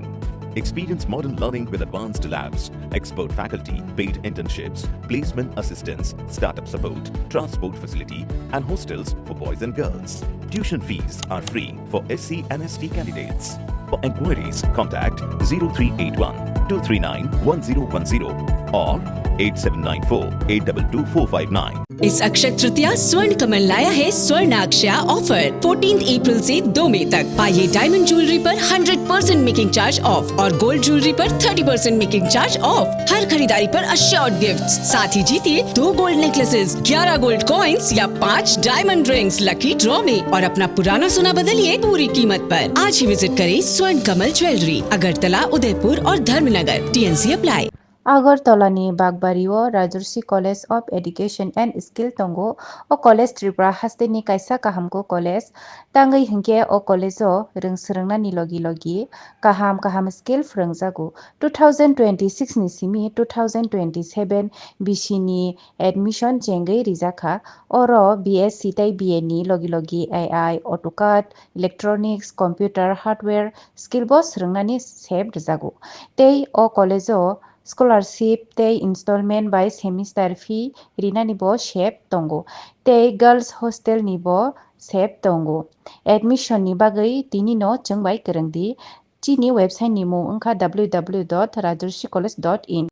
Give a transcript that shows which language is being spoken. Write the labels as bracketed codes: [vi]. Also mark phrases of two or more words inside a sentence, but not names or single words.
[en] Experience modern learning with advanced labs, expert faculty, paid internships, placement assistance, startup support, transport facility, and hostels for boys and girls. Tuition fees are free for SC and ST candidates. For enquiries, contact 0381 239 1010 or 8794 822459. [hi] इस अक्षय तृतीया स्वर्ण कमल लाया है स्वर्णाक्षया ऑफर 14 अप्रैल से 2 मई तक। पाइए [en] diamond jewellery [hi] पर 100% [en] making charge off [hi] और [en] gold jewellery [hi] पर 30% [en] making charge off. [hi] हर खरीदारी पर [en] assured gifts, [hi] साथ ही जीतिए 2 [en] gold necklaces, [hi] 11 [en] gold coins [hi] या 5 [en] diamond rings lucky draw [hi] में और अपना पुराना सोना बदलिए पूरी कीमत पर। आज ही विजिट करें स्वर्ण कमल ज्वेलरी, अगरतला, उदयपुर और धर्मनगर। TNC अप्लाई। [trp] Agartala-ni Bagbario Rajarsi College of Education and Skill Tongo o College Tripura Hasteni Kaisa Kahamko College Tangai Hingke o College o Ringsrangna ni logi Kaham Skill Frangzago 2026 ni simi 2027 Bishini Admission Jengai Rizaka Oro BSc tai BA ni logi AI AutoCAD Electronics Computer Hardware Skill Boss Rangnani Seb Rizago Tei o College o Scholarship tei [en] installment by semester fee [trp] rina nibo shep tongo tei [en] girls hostel [trp] nibo shep tongo admission ni bagai tini no chengbai kerengdi chini website ni mo www.rajarsicollege.in